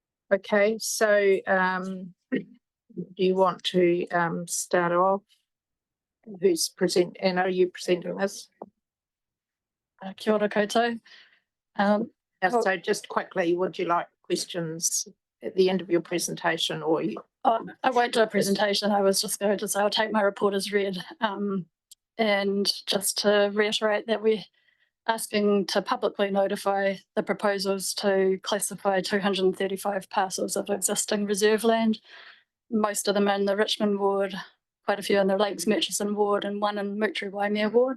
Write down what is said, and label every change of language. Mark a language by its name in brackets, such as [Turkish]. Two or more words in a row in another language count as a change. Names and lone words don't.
[English] Okay, so do you want to start off? Who's present, and are you presenting this? [Māori] Kia ora koutou. [English] So just quickly, would you like questions at the end of your presentation, or you? I won't do a presentation. I was just going to say I'll take my report as read. And just to reiterate that we're asking to publicly notify the proposals to classify 235 parcels of existing reserve land, most of them in the Richmond Ward, quite a few in the Lakes-Murchison Ward, and one in Wai-west Ward.